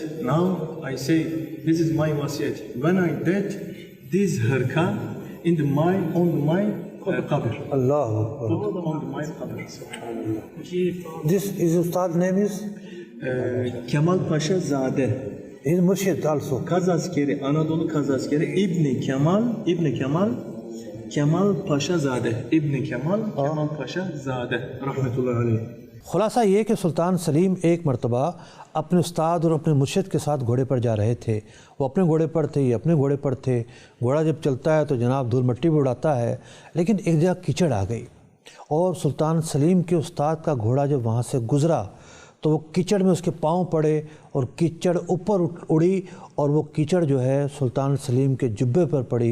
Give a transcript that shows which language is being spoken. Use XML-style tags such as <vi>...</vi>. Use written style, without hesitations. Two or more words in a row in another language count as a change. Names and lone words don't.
<en>Now I say this is my wasiyat. When I dead, this harka on my qabr. Allah. On my qabr. This is Ustad's name is? Kemal Pasha Zadeh. He is Murshid also. Kazaskeri, Anadolu Kazaskeri, Ibn Kemal Pasha Zadeh.</en> <ar>Ibn Kemal Pasha Zadeh. رحمة الله عليه.</ar> <ur>خلاصہ یہ کہ سلطان سلیم ایک مرتبہ اپنے استاد اور اپنے مرشد کے ساتھ گھوڑے پر جا رہے تھے. وہ اپنے گھوڑے پر تھے، یہ اپنے گھوڑے پر تھے۔ گھوڑا جب چلتا ہے تو جناب دھول مٹی بھی اڑاتا ہے، لیکن ایک جگہ کیچڑ آ گئی اور سلطان سلیم کے استاد کا گھوڑا جب وہاں سے گزرا تو وہ کیچڑ میں اس کے پاؤں پڑے اور کیچڑ اوپر اڑی اور وہ کیچڑ جو ہے سلطان سلیم کے جبے پر پڑی.</ur>